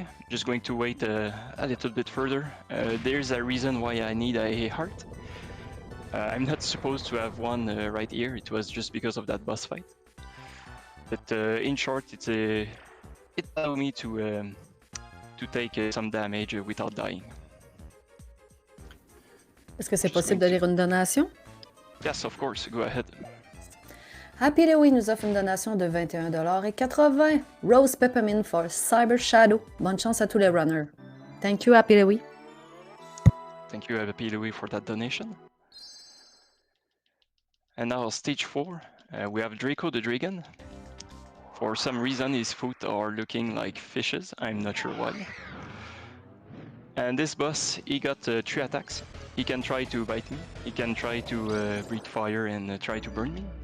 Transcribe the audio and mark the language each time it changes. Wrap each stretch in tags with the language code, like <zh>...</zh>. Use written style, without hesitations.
<en>I'm just going to wait a little bit further. There's a reason why I need a heart. I'm not supposed to have one right here. It was just because of that boss fight. But in short, it allowed me to take some damage without dying.</en> <fr>Est-ce que c'est possible de lire une donation?</fr> <en>Yes, of course. Go ahead.</en> <fr>Happy Louis nous offre une donation de 21,80 $. Rose Peppermint for Cyber Shadow. Bonne chance à tous les runners.</fr> <en>Thank you, Happy Louis. Thank you, Happy Louis, for that donation. And now stage 4, we have Draco the Dragon. For some reason his feet are looking like fishes, I'm not sure why. And this boss, he got 3 attacks. He can try to bite me, he can try to breathe fire and try to burn me.</en>